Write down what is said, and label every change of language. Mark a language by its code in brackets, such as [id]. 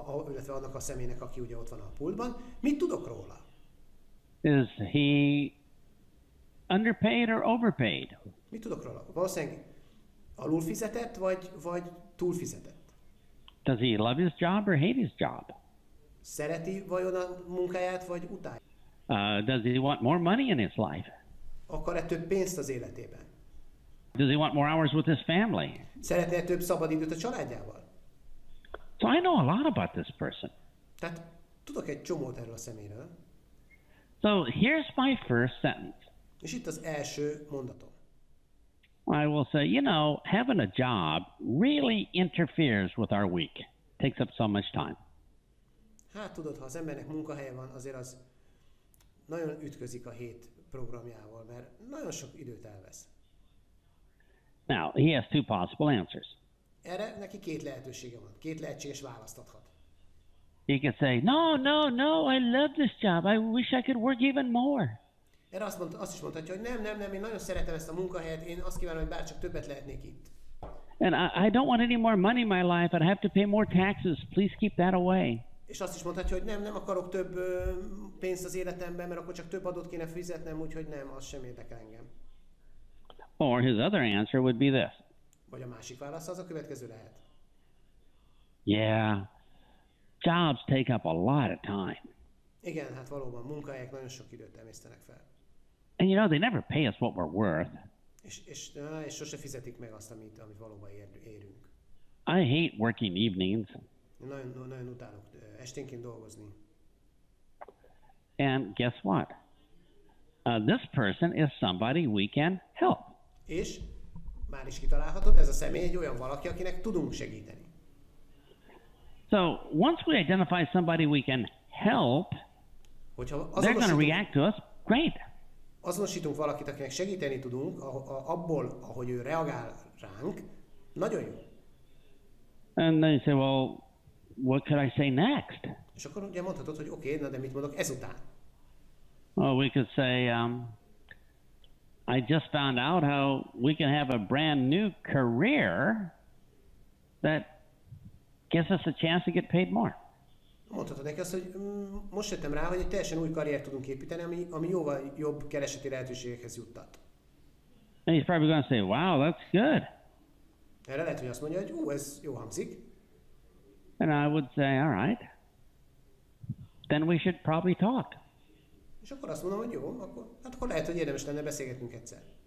[hu] Illetve annak a személynek, aki ugye ott van a pultban. Mit tudok róla? [en] Is he underpaid or overpaid? [hu] Mit tudok róla? Valószínűleg alul fizetett, vagy túl fizetett? [en] Does he love his job or hate his job? [hu] Szereti vajon a munkáját, vagy utálja? [en] Does he want more money in his life? [hu] Akar-e több pénzt az életében? [en] Does he want more hours with his family? [hu] Szeretne több szabadidőt a családjával? [en] So I know a lot about this person. [hu] Tehát tudok egy csomót erről a személyről. [en] So here's my first sentence. [hu] És itt az első mondatom. [en] I will say, you know, having a job really interferes with our week. Takes up so much time. [hu] Hát tudod, ha az embernek munkahelye van, azért az nagyon ütközik a hét programjával, mert nagyon sok időt elvesz. [en] Now, he has two possible answers. [hu] Erre neki két lehetősége van, két lehetséges választ adhat. [en] He could say, no, I love this job. I wish I could work even more. [hu] Erre azt is mondhatja, hogy nem, én nagyon szeretem ezt a munkahelyet, én azt kívánom, hogy bárcsak többet lehetnék itt. [en] And I don't want any more money in my life. I'd have to pay more taxes. Please keep that away. [hu] És azt is mondhatja, hogy nem akarok több pénzt az életemben, mert akkor csak több adót kéne fizetnem, úgyhogy nem, az sem érdekel engem. [en] Or his other answer would be this. [hu] Vagy a másik válasz az a következő lehet. [en] Yeah, jobs take up a lot of time. [hu] Igen, hát valóban munkahelyek nagyon sok időt emésztenek fel. [en] And you know, they never pay us what we're worth. [hu] És sose fizetik meg azt, amit valóban érünk. [en] I hate working evenings. [hu] Nagyon utálok esténként dolgozni. [en] And guess what? This person is somebody we can help. [hu] És már is kitalálhatod, ez a személy egy olyan valaki, akinek tudunk segíteni. [en] So once we identify somebody we can help, they're going to react to us great. [hu] Azonosítunk valakit, akinek segíteni tudunk, abból, ahogy ő reagál ránk, nagyon jó. [en] And then you say, well, what could I say next? [hu] És akkor ugye mondhatod, hogy oké, na de mit mondok ezután? [en] Well, we could say, I just found out how we can have a brand new career that gives us a chance to get paid more. [hu] Mondhatod neki azt, hogy most jöttem rá, hogy egy teljesen új karriert tudunk építeni, ami jóval jobb kereseti lehetőségekhez juttat. [en] And he's probably going to say, wow, that's good. [hu] Erre lehet, hogy azt mondja, hogy ez jó hangzik. [en] And I would say, all right, then we should probably talk. [hu] És akkor azt mondom, hogy jó, akkor lehet, hogy érdemes lenne beszélgetnünk egyszer.